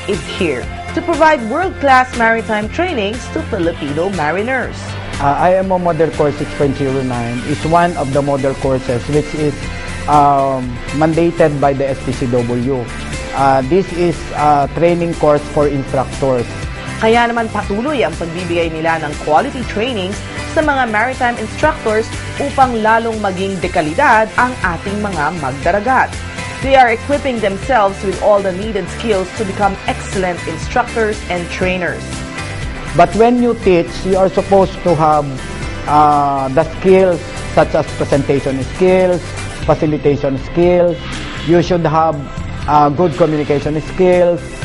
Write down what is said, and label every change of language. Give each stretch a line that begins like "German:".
English: is here to provide world-class maritime trainings to Filipino mariners. IMO Model Course 6.09 is one of the model courses which is mandated by the STCW. This is a training course for instructors.
Filipino: Kaya naman patuloy ang pagbibigay nila ng quality trainings sa mga maritime instructors upang lalong maging dekalidad ang ating mga magdaragat.
English: They are equipping themselves with all the needed skills to become excellent instructors and trainers. But when you teach, you are supposed to have the skills such as presentation skills, facilitation skills. You should have good communication skills,